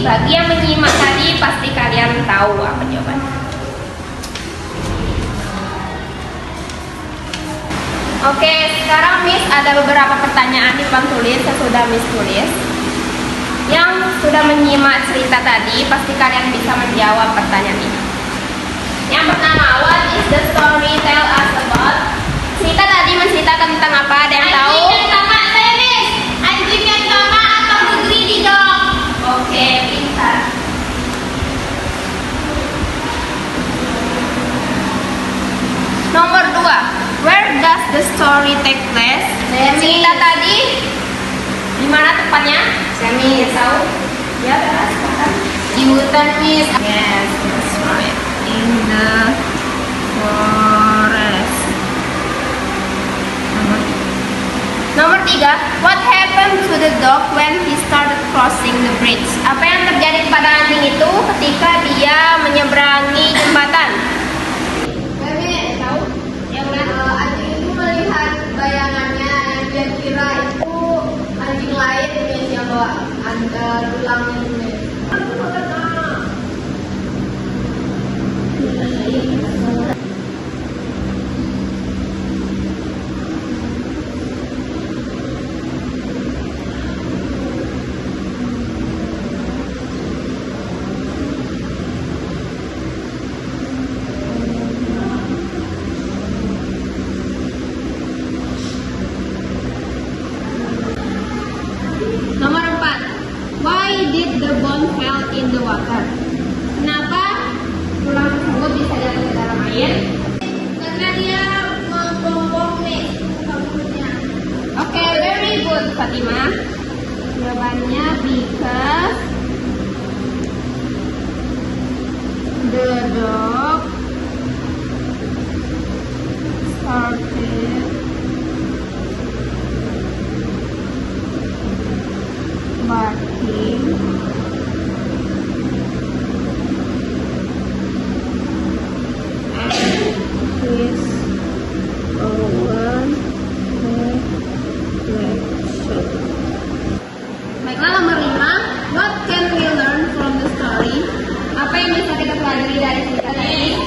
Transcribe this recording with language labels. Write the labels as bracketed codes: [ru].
[id] Bagi yang menyimak tadi pasti kalian tahu apa jawabannya. Oke, sekarang Miss ada beberapa pertanyaan di papan tulis yang sudah Miss tulis. Yang sudah menyimak cerita tadi pasti kalian bisa menjawab pertanyaan ini. [en] Yang pertama, what is the story tell us about? [id] Cerita tadi menceritakan tentang apa? Ada yang tahu? Anjing yang sama, saya, Miss. Anjing yang sama atau [en] the greedy dog? [id] Oke, pintar. Nomor 2, [en] where does the story take place? [id] Saya, Miss. Cerita tadi di mana tepatnya? Saya, Miss. Tahu? Ya, benar. Di hutan, Miss. [en] Yes. in the forest. [id] Nomor 3, [en] what happened to the dog when he started crossing the bridge? [id] Apa yang terjadi pada anjing itu ketika dia menyeberangi jembatan? Bebe, Tahu? Yang mana? anjing itu melihat bayangannya yang dia kira itu anjing lain guys yang bawa tulang ini. Nomor 4, [en] why did the bone fell in the water? [id] Kenapa tulang tersebut bisa jatuh ke dalam air? Karena dia menggombong nih rambutnya. [en] Oke, very good Fatima. [id] Jawabannya [en] because the dog started barking and his own reflection. [id] Baiklah, nomor 5, [en] what can we learn from the story? [id] Apa yang bisa kita pelajari dari cerita tadi?